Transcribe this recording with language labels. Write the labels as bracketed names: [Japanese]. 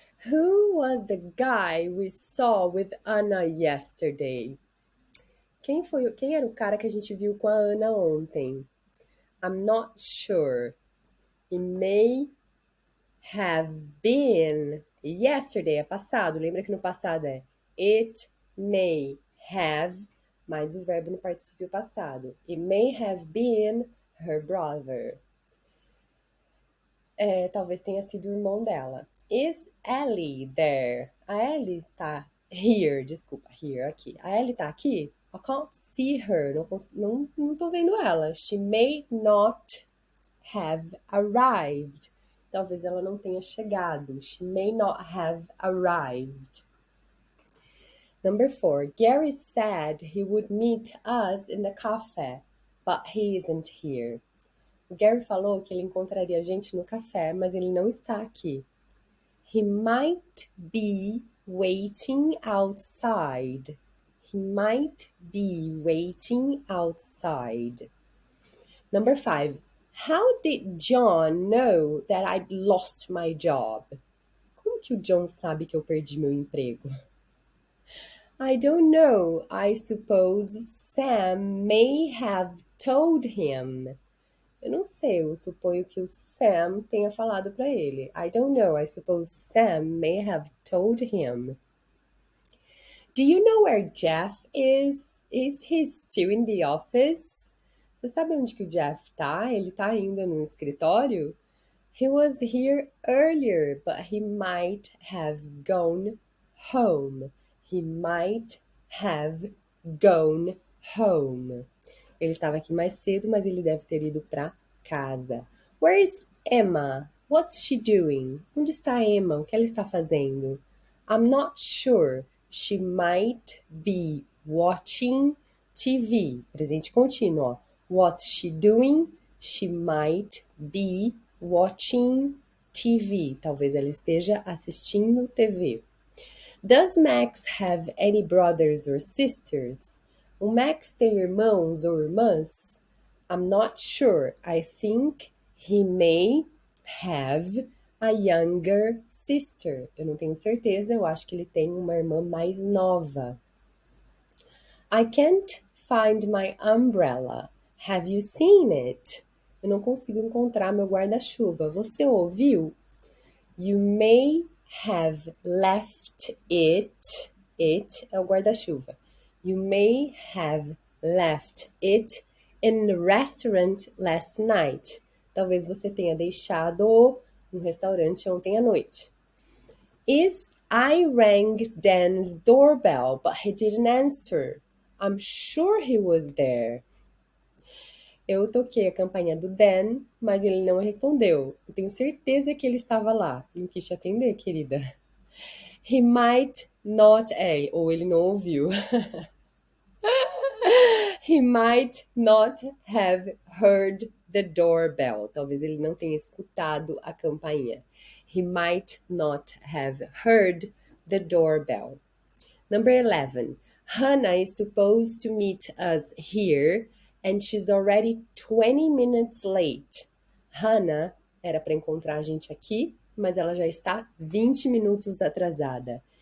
[English] Who was the guy we saw with Anna yesterday? [Portuguese] Quem era o cara que a gente viu com a Ana ontem? [English] I'm not sure. It may have been yesterday, [Portuguese] é passado. Lembra que no passado é [English] it may have, [Portuguese] mais o verbo no particípio passado. [English] It may have been her brother. [Portuguese] Talvez tenha sido o irmão dela. [English] Is Ellie there? [Portuguese] A Ellie tá here, desculpa, here, aqui. A Ellie tá aqui? [English] I can't see her, [Portuguese] não tô vendo ela. [English] She may not have arrived. [Portuguese] Talvez ela não tenha chegado. [English] She may not have arrived. Number 4. Gary said he would meet us in the cafe, but he isn't here. [Portuguese] O Gary falou que ele encontraria a gente no café, mas ele não está aqui. [English] He might be waiting outside. He might be waiting outside. Number 5. How did John know that I'd lost my job? [Portuguese] Como que o John sabe que eu perdi meu emprego? [English] I don't know. I suppose Sam may have told him. [Portuguese] Eu não sei, eu suponho que o Sam tenha falado para ele. [English] I don't know, I suppose Sam may have told him. Do you know where Jeff is? Is he still in the office? [Portuguese] Você sabe onde que o Jeff tá? Ele tá ainda no escritório? [English] He was here earlier, but he might have gone home. He might have gone home. [Portuguese] Ele estava aqui mais cedo, mas ele deve ter ido para casa. [English] Where is Emma? What's she doing? [Portuguese] Onde está a Emma? O que ela está fazendo? [English] I'm not sure. She might be watching TV. [Portuguese] Presente contínuo, ó. [English] What's she doing? She might be watching TV. [Portuguese] Talvez ela esteja assistindo TV. [English] Does Max have any brothers or sisters? [Portuguese] O Max tem irmãos ou irmãs? [English] I'm not sure. I think he may have a younger sister. [Portuguese] Eu não tenho certeza, eu acho que ele tem uma irmã mais nova. [English] I can't find my umbrella. Have you seen it? [Portuguese] Eu não consigo encontrar meu guarda-chuva. Você ouviu? [English] You may have left it. [Portuguese] It é o guarda-chuva. [English] You may have left it in the restaurant last night. [Portuguese] Talvez você tenha deixado no restaurante ontem à noite. [English] I rang Dan's doorbell, but he didn't answer. I'm sure he was there. [Portuguese] Eu toquei a campainha do Dan, mas ele não respondeu. Eu tenho certeza que ele estava lá. Não quis te atender, querida. [English] He might not, [Portuguese] ou ele não ouviu. [English] He might not have heard the doorbell. [Portuguese] Talvez ele não tenha escutado a campainha. [English] He might not have heard the doorbell. Number 11. Hannah is supposed to meet us here and she's already 20 minutes late. [Portuguese] Hannah era para encontrar a gente aqui, mas ela já está 20 minutos atrasada.